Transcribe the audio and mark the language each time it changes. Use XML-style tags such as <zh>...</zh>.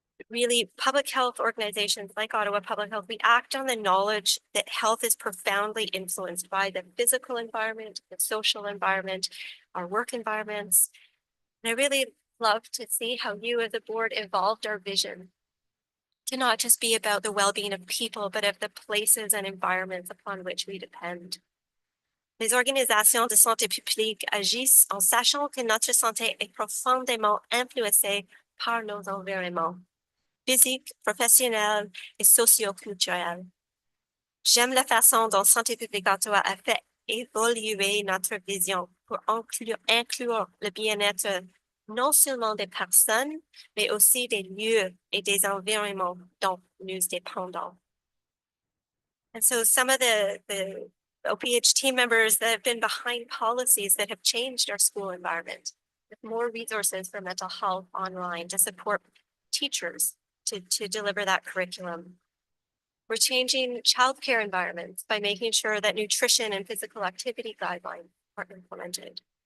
<en>really public health organizations like Ottawa Public Health, we act on the knowledge that health is profoundly influenced by the physical environment, the social environment, our work environments. And I really love to see how you as a board evolved our vision to not just be about the well-being of people, but of the places and environments upon which we depend.</en> <fr>Les organisations de santé publique agissent en sachant que notre santé est profondément influencée par nos environnements physiques, professionnels et socioculturels. J'aime la façon dont Santé publique Ottawa a fait évoluer notre vision pour inclure le bien-être non seulement des personnes, mais aussi des lieux et des environnements dont nous dépendons.</fr> <en>And so some of the OPH team members that have been behind policies that have changed our school environment with more resources for mental health online to support teachers to deliver that curriculum. We're changing childcare environments by making sure that nutrition and physical activity guidelines are implemented.</en>